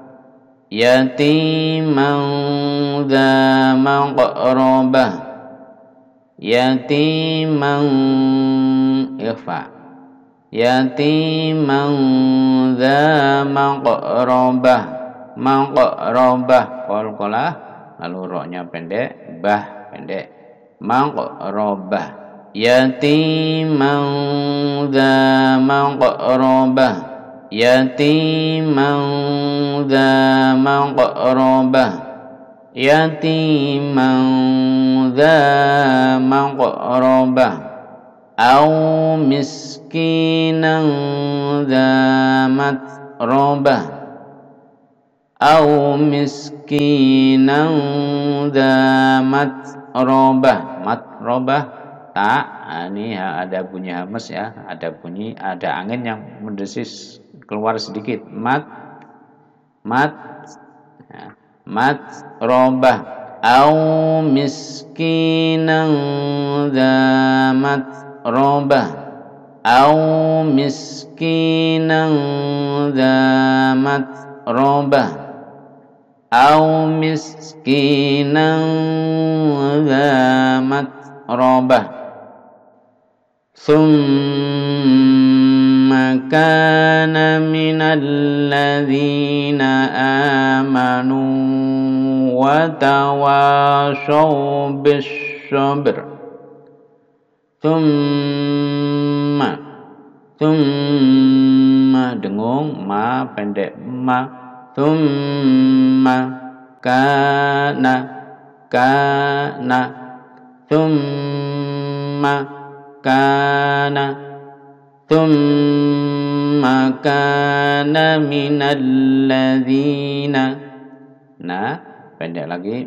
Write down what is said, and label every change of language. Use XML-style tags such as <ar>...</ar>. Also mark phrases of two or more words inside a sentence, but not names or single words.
<ar>يتيما ذا مقربة يتيما إخفاء يتيما ذا مقربة مقربة قلقلة</ar> <id>lalu ra-nya pendek, bah pendek,</id> <ar>مقربة يتيما ذا مقربة يتيما ذا مقربة يتيما ذا مقربة أو مسكينا ذا متربة أو مسكينا ذا متربة متربة tak,</ar> <id>ini ada bunyi hamas ya, ada bunyi, ada angin yang mendesis keluar sedikit. Mat ya.</id> <ar>متربة أو مسكينا ذا متربة أو مسكينا ذا متربة أو مسكينا ذا متربة ثم كان من الذين آمنوا وتواصوا بالصبر thumma dengung, ma pendek, ما ثم كان ثم كان من الذين</ar> <id>Pendek lagi.</id>